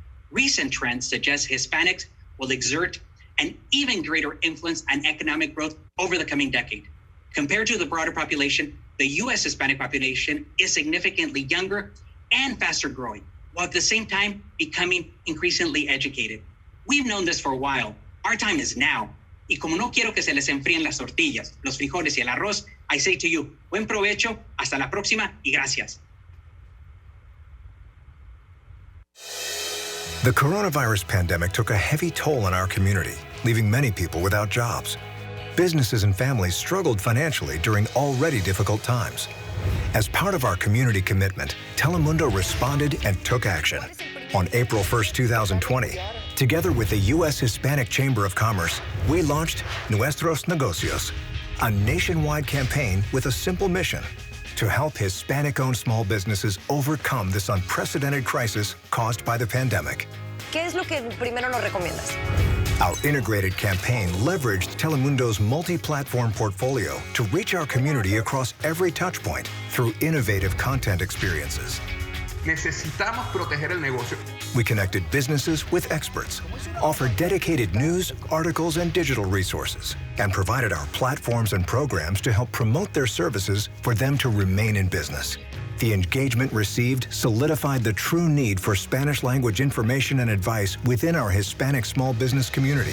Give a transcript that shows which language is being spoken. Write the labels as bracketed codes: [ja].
[en] Recent trends suggest Hispanics will exert an even greater influence on economic growth over the coming decade. Compared to the broader population, the U.S. Hispanic population is significantly younger and faster growing, while at the same time becoming increasingly educated. We've known this for a while. Our time is now. [es] Y como no quiero que se les enfríen las tortillas, los frijoles y el arroz, [en] I say to you, [es] buen provecho, hasta la próxima y gracias. [en] The coronavirus pandemic took a heavy toll on our community, leaving many people without jobs. Businesses and families struggled financially during already difficult times. As part of our community commitment, Telemundo responded and took action. On April 1, 2020, together with the U.S. Hispanic Chamber of Commerce, we launched Nuestros Negocios, a nationwide campaign with a simple mission: to help Hispanic-owned small businesses overcome this unprecedented crisis caused by the pandemic. [es] ¿Qué es lo que primero nos recomiendas? [en] Our integrated campaign leveraged Telemundo's multi-platform portfolio to reach our community across every touchpoint through innovative content experiences. [es] Necesitamos proteger el negocio. [en] We connected businesses with experts, offered dedicated news, articles, and digital resources, and provided our platforms and programs to help promote their services for them to remain in business. The engagement received solidified the true need for Spanish language information and advice within our Hispanic small business community.